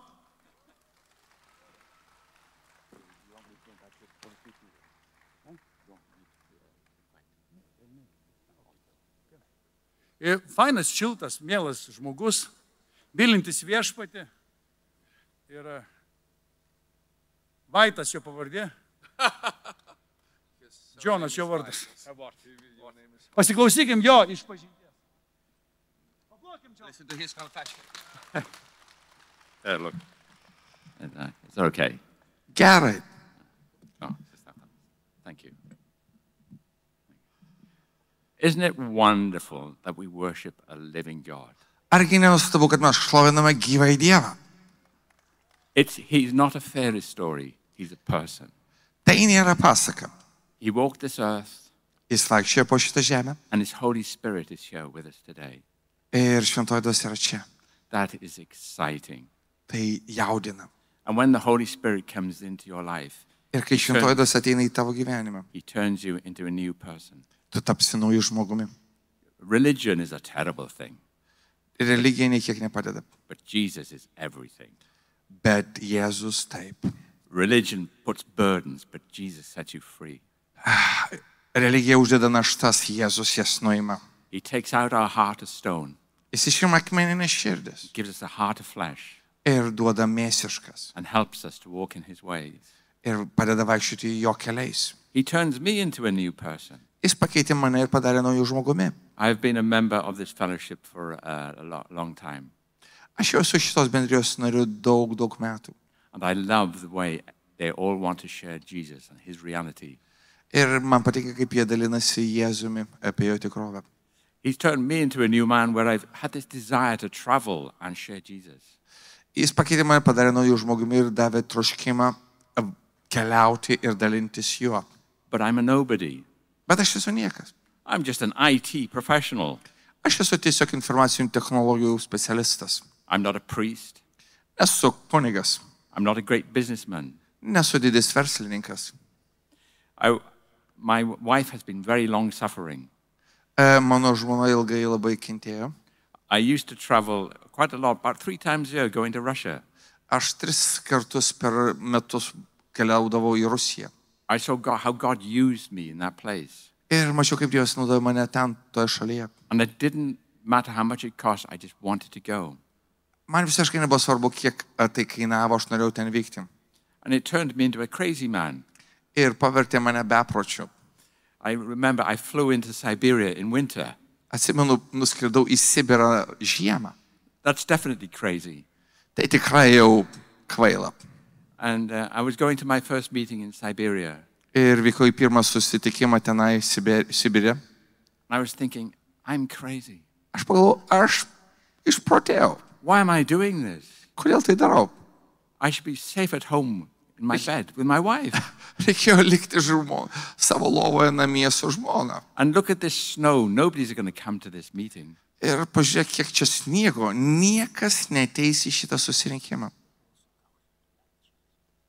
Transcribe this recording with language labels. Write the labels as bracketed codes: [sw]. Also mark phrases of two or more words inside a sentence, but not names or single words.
[lt] Ir fainas, šiltas, mielas žmogus, mylintis viešpatį. Ir Vaitas jo pavardė. Džonas jo vardas. Pasiklausykim jo išpažinties. Paplokim, Džonas. [en] Listen to his confession. Look. Is that okay? [lt] Gerai. [en] Oh, thank you. Isn't it wonderful that we worship a living God? [lt] Argi nenuostabu, kad mes šloviname gyvąjį Dievą? [en] He's not a fairy story, he's a person. [lt] Tai nėra pasaka. [en] He walked this earth, [lt] Jis vaikščiojo po šitą žemę [en] and his Holy Spirit is here with us today. [lt] ir šventoji dvasia yra čia. [en] That is exciting. [lt] Tai jaudina. [en] And when the Holy Spirit comes into your life, [lt] Ir kai šventoji dvasia ateina į tavo gyvenimą, [en] he turns you into a new person. [lt] tu tapsi naujų žmogumi. [en] Religion is a terrible thing, [lt] Religija niekiek nepadeda. [en] but Jesus is everything. [lt] Bet Jėzus taip. [en] Religion puts burdens, but Jesus sets you free. [lt] Religija uždeda naštas, Jėzus jas nuima. [en] He takes out our heart of stone, [lt] Jis išima akmeninės širdis [en] gives us a heart of flesh, [lt] ir duoda mėsiškas. [en] and helps us to walk in his ways. [lt] Ir padeda vaikščioti jo keliais. [en] He turns me into a new person. [lt] Jis pakeitė mane ir padarė naujų žmogumi. [en] I've been a member of this fellowship for a long time, [lt] Aš jau esu šitos bendrijos nariu daug metų. [en] and I love the way they all want to share Jesus and his reality. [lt] Ir man patinka, kaip jie dalinasi Jėzumi apie jo tikrovę. [en] He's turned me into a new man where I've had this desire to travel and share Jesus. [lt] Jis pakeitė mane, padarė naujų žmogumi ir davė troškimą keliauti ir dalintis juo. [en] But I'm a nobody. [lt] Bet aš esu niekas. [en] I'm just an IT professional. [lt] Aš esu tiesiog informacinių technologijų specialistas. [en] I'm not a priest. [lt] Nesu kunigas. [en] I'm not a great businessman. [lt] Nesu didis verslininkas. [en] My wife has been very long suffering. [lt] Mano žmona ilgai labai kentėjo. [en] I used to travel quite a lot, about 3 times a year, going to Russia. [lt] Aš 3 kartus per metus keliaudavau į Rusiją. [en] I saw how God used me in that place. [lt] Ir mačiau, kaip Dievas naudojo mane ten, toje šalyje. [en] And it didn't matter how much it cost, I just wanted to go. [lt] Man visiškai nebuvo svarbu, kiek tai kainavo, aš norėjau ten vykti. [en] And it turned me into a crazy man. [lt] Ir pavertė mane bepročiu. [en] I remember I flew into Siberia in winter. [lt] Atsimenu, nuskridau į Sibirą žiemą. [en] That's definitely crazy. [lt] Tai tikrai jau kvaila. [en] And I was going to my first meeting in Siberia. [lt] Ir vykau į pirmą susitikimą tenai Sibire. [en] I was thinking, I'm crazy. [lt] Aš pagalvojau, aš išprotėjau. [en] Why am I doing this? [lt] Kodėl tai darau? [en] I should be safe at home in my bed with my wife. [lt] Reikėjo likti savo lovoje namie su žmona. [en] And look at this snow. Nobody's going to come to this meeting. [lt] Ir pažiūrėk, kiek čia sniego. Niekas neteis į šitą susirinkimą.